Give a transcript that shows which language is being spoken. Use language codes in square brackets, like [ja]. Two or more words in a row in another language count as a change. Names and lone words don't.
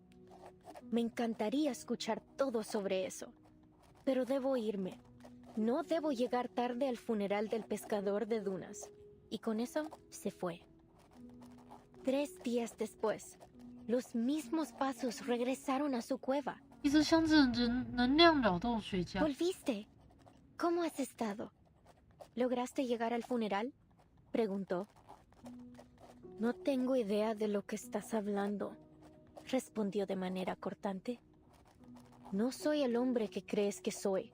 [es] Me encantaría escuchar todo sobre eso, pero debo irme. No debo llegar tarde al funeral del pescador de dunas. Y con eso se fue. 3 días después, los mismos pasos regresaron a su cueva. [zh] 一直像是能量扰动学家。 [es] ¿Volviste? ¿Cómo has estado? ¿Lograste llegar al funeral?, preguntó. No tengo idea de lo que estás hablando, respondió de manera cortante. No soy el hombre que crees que soy.